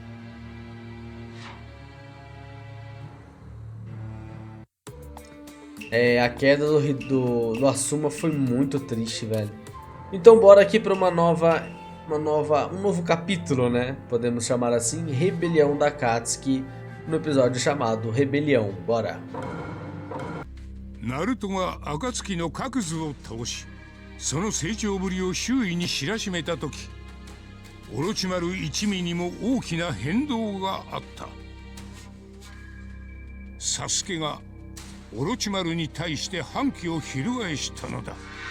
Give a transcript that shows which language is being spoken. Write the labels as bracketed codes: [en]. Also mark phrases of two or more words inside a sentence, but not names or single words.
[pt] A queda do Asuma foi muito triste, velho. Então bora aqui para um novo capítulo, né? Podemos chamar assim, Rebelião da Akatsuki, no episódio chamado Rebelião. Bora! [ja] ナルトが暁の各図を倒し、その成長ぶりを周囲に知らしめた時、オロチマル一味にも大きな変動があった。サスケがオロチマルに対して反旗を翻したのだ。